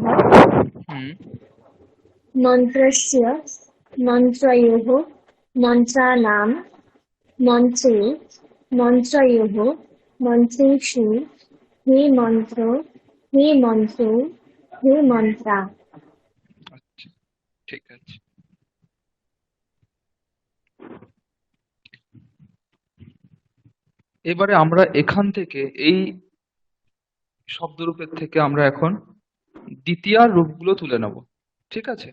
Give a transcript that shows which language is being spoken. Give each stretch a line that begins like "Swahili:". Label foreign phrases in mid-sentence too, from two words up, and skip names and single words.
Sanskrit: হুম, मन्त्रस्य मन्त्रयोः मन्त्राणां मन्त्रे मन्त्रयोः मन्त्रेषु हे मन्त्र हे मन्त्रो हे मन्त्रा।
Bangla: আচ্ছা, ঠিক আছে। এবারে আমরা এখান থেকে এই শব্দরূপের থেকে আমরা এখন দ্বিতীয়ার রূপগুলো তুলে নেব, ঠিক আছে?